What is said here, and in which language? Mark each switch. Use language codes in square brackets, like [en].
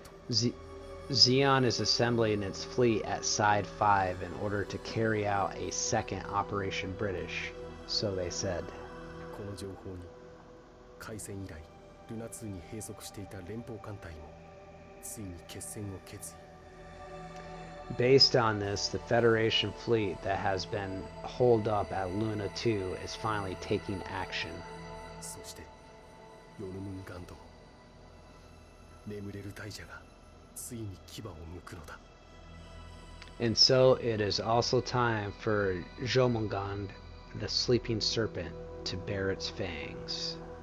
[en] Z Zeon is assembling its fleet at Side 5 in order to carry out a second Operation British, so they said. [ja] この情報に開戦以来ルナ2に閉塞していた連邦艦隊もついに決戦を決意。 [en] Based on this, the Federation fleet that has been holed up at Luna 2 is finally taking action. [ja] そしてヨルムンガンドも眠れる大蛇がついに牙を剥くのだ。 [en] And so it is also time for Jomungand, the sleeping serpent, to bare its fangs.